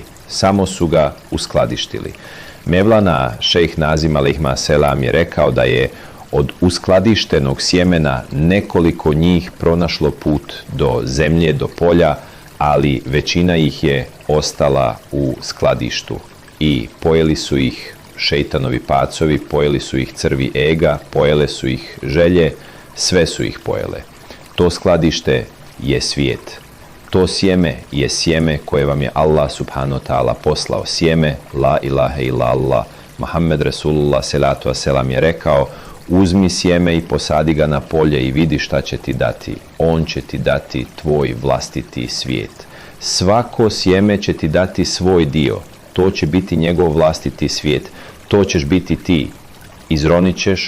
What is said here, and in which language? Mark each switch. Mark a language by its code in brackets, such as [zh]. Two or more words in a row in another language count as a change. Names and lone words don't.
[bs] Samo su ga uskladištili. Mevlana šejh Nazim [ar] عليه السلام [bs] je rekao da je od uskladištenog sjemena nekoliko njih pronašlo put do zemlje, do polja, ali većina ih je ostala u skladištu i pojeli su ih šejtanovi pacovi, pojeli su ih crvi ega, pojele su ih želje, sve su ih pojele. To skladište je svijet. To sjeme je sjeme koje vam je Allah [ar] سبحانه وتعالى [bs] poslao. Sjeme, [ar] لا إله إلا الله محمد رسول الله صلاة وسلام [bs] je rekao: uzmi sjeme i posadi ga na polje i vidi šta će ti dati. On će ti dati tvoj vlastiti svijet. Svako sjeme će ti dati svoj dio. To će biti njegov vlastiti svijet. To ćeš biti ti. Izronit ćeš.